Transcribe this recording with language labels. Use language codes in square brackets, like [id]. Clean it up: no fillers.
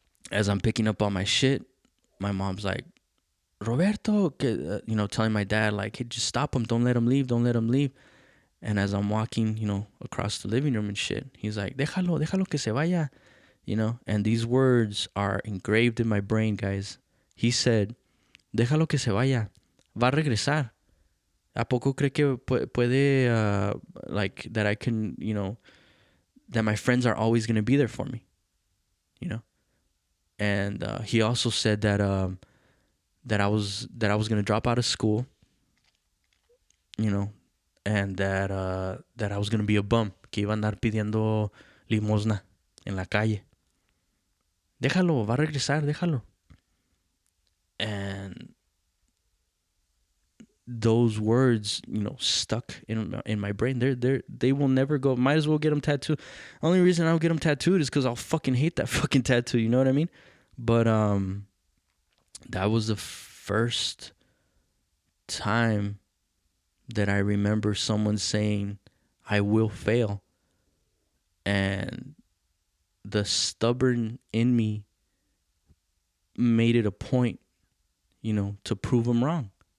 [en] As I'm picking up all my shit, my mom's like, Roberto, telling my dad like, hey, just stop him. Don't let him leave. Don't let him leave. And as I'm walking, across the living room and shit, he's like, [es] déjalo que se vaya. [en] And these words are engraved in my brain, guys. He said, [es] déjalo que se vaya. Va a regresar. ¿A poco cree que puede, [en] like, that I can, that my friends are always going to be there for me, And he also said that I was going to drop out of school, and that I was going to be a bum, [es] que iba a andar pidiendo limosna en la calle. Déjalo, va a regresar, déjalo. [en] And those words, stuck in my brain. They will never go. Might as well get them tattooed. Only reason I don't get them tattooed is because I'll fucking hate that fucking tattoo. You know what I mean? But that was the first time that I remember someone saying, "I will fail," and the stubborn in me made it a point, to prove them wrong.